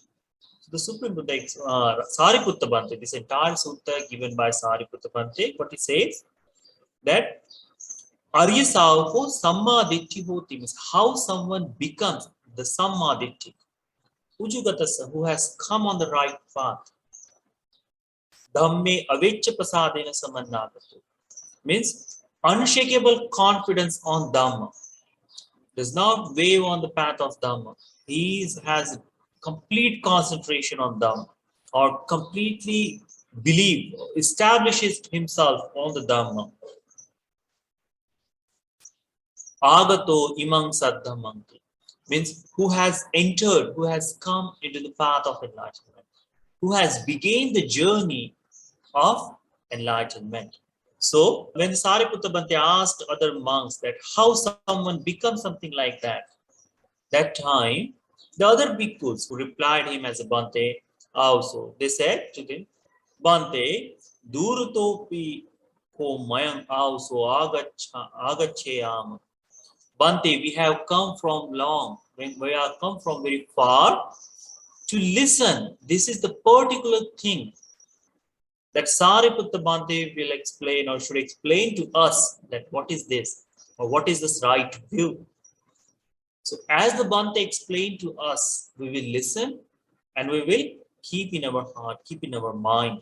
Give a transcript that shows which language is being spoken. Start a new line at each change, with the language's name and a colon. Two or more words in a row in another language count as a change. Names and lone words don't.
English: So the Supreme Buddha, Sariputta Bhante, this entire sutta given by Sariputta Bhante, what he says that
Pali: Arya Savako Sammādiṭṭhi hoti
English: means how someone becomes the Sammādiṭṭhi, Ujugatasa, who has come on the right path.
Pali: Dhamme aveccha prasadena samannāgatu
English: means unshakable confidence on Dhamma. Does not wave on the path of Dhamma. He has complete concentration on Dhamma, or completely establishes himself on the Dhamma.
Pali: Agato imang saddhamanti
English: means who has entered, who has come into the path of enlightenment, who has begun the journey of enlightenment. So when Sariputta Bhante asked other monks that how someone becomes something like that time the other bhikkhus who replied him as a Bhante also, they said to him,
Pali: Bhante, Duratopi ko mayang auso agacheyam.
English: Bante, we have come from long, when we have come from very far to listen. This is the particular thing that Sariputta Bante will explain or should explain to us, that what is this or what is this right view. So as the Bante explained to us, we will listen and we will keep in our heart, keep in our mind.